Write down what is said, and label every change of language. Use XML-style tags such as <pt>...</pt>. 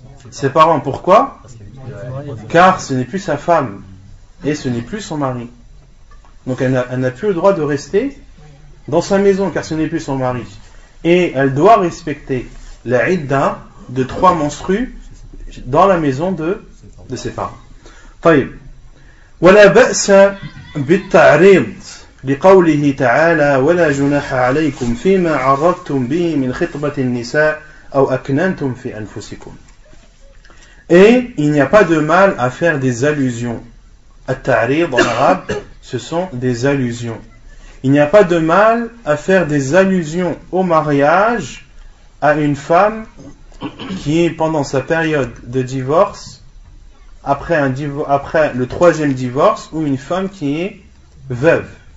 <fr>Ses parents, pourquoi? Car ce n'est plus sa femme et ce n'est plus son mari. Donc elle n'a plus le droit de rester dans sa maison car ce n'est plus son mari. Et elle doit respecter la idda de 3 menstrues dans la maison de ses parents.</fr> <ar>طيب ولا بأس بالتعريض لقوله تعالى ولا جناح عليكم فيما عرضتم به من خطبة النساء أو أكننتم في أنفسكم.</ar> <fr>Et il n'y a pas de mal à faire des allusions. At-ta'rid en arabe, ce sont des allusions. Il n'y a pas de mal à faire des allusions au mariage à une femme qui est pendant sa période de divorce, après le 3e divorce, ou une femme qui est veuve.</fr>